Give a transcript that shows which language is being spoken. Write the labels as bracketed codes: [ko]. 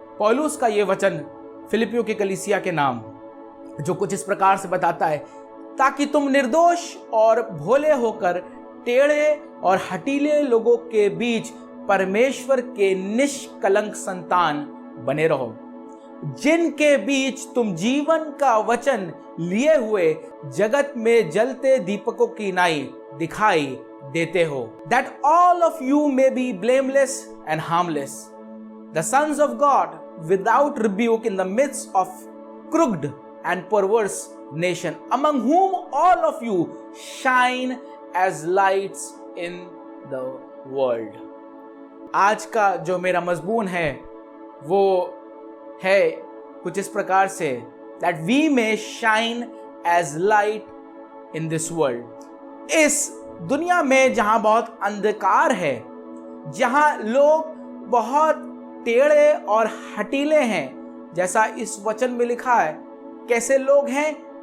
[hi] पौलुस का ये वचन फिलिपियों की कलीसिया के नाम जो कुछ इस प्रकार से बताता है, ताकि तुम निर्दोष और भोले होकर टेढ़े और हठीले लोगों के बीच परमेश्वर के निष्कलंक संतान बने रहो। जिनके बीच तुम जीवन का वचन लिए हुए जगत में जलते दीपकों की नाई दिखाई देते हो, [en] that all of you may be blameless and harmless, the sons of God without rebuke in the midst of crooked and perverse nation, among whom all of you shine as lights in the world. [hi] आज का जो मेरा मजमून है वो है कुछ इस प्रकार से, [en] that we may shine as light in this world. [hi] इस दुनिया में जहां बहुत अंधकार है, जहां लोग बहुत टेढ़े और हटीले हैं, जैसा इस वचन में लिखा है, कैसे लोग हैं?